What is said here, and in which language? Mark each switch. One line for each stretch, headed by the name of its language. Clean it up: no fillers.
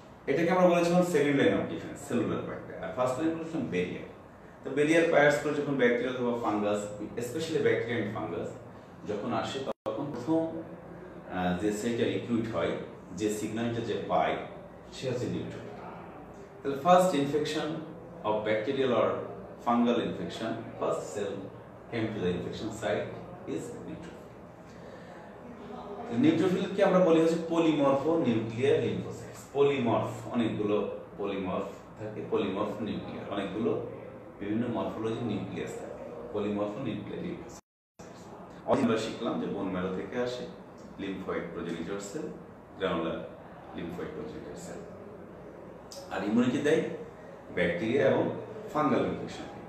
Bangla: এটাকে আমরা বলেছিলাম
English: second line of defence,
Bangla: cellular পার্টটা, আর ফার্স্ট লাইন বলেছিলাম ব্যারিয়ার। তো ব্যারিয়ার পায়ার্স করে যখন ব্যাকটেরিয়া অথবা fungus, specially bacteria and fungus যখন আসে, তখন প্রথম যে সেলটা রিক্রুট হয়, যে সিগন্যালটা যে পায়, সে হচ্ছে neutrophil.
English: The first infection of bacterial or fungal infection, first cell came to the infection site is neutrophil.
Bangla: Neutrophil কি আমরা বলি হচ্ছে পলিমরফো নিউক্লিয়ার লিম্ফোসাইটস। পলিমরফ, অনেকগুলো পলিমরফ থাকে, পলিমরফ নিউক্লিয়ার, অনেকগুলো বিভিন্ন মরফোলজি নিউক্লিয়াস থাকে, পলিমরফো নিউক্লিয়ার লিম্ফোসাইটস। আমরা শিখলাম যে বোন ম্যারো থেকে আসে lymphoid progenitor sell, granular lymphoid progenitor sell, আর ইমিউনিটি দেয় ব্যাকটেরিয়া এবং ফাঙ্গাল ইনফেকশন।